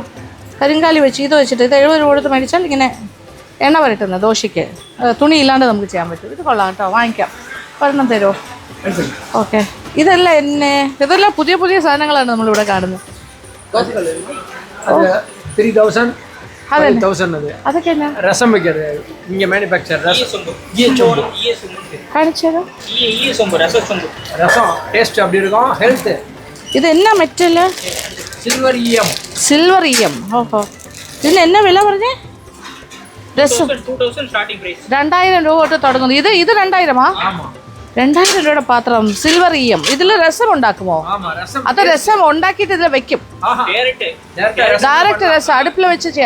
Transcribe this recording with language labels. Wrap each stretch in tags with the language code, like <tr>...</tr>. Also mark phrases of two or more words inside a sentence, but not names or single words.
<ml>കരിങ്കാലി വെച്ച് ഇത് വെച്ചിട്ട് ഇത് 70 രൂപ കൊടുത്ത് മേടിച്ചാൽ ഇങ്ങനെ എണ്ണ വരട്ടുന്നത് ദോശയ്ക്ക്. തുണി ഇല്ലാണ്ട് നമുക്ക് ചെയ്യാൻ പറ്റും. ഇത് കൊള്ളാം കേട്ടോ, വാങ്ങിക്കാം. ഒരെണ്ണം തരുമോ? ഓക്കെ. ഇതെല്ലാം പുതിയ പുതിയ സാധനങ്ങളാണ് നമ്മളിവിടെ കാണുന്നത്. അതൊക്കെ എന്നാ?</ml> <ta>ரசம் வைக்கிறது இங்க மேனுஃபேக்சர்</ta> <ml>കാണിച്ചോ.</ml> <ta>ரசம் டேஸ்ட் அப்படி இருக்கும். ஹெல்த்.</ta> <ml>ഇത് എന്നാ മെറ്റല്?</ml> <ta>சில்வர் ஈயம்.</ta> <ml>സിൽവർ ഈയം. ഓഹോ. ഇതിന് എന്നാ വില പറഞ്ഞേ? രസം 2000 രൂപ തൊട്ട് തുടങ്ങുന്നു. ഇത് 2000-ആ? 2000 രൂപയുടെ പാത്രം സിൽവർ ഈയം. ഇതിൽ രസം ഉണ്ടാക്കുമോ? അത് രസം ഉണ്ടാക്കിയിട്ട് ഇതിൽ വെക്കും. ഡയറക്റ്റ് രസം അടുപ്പിൽ വെച്ച് ചെയ്യാം.</ml>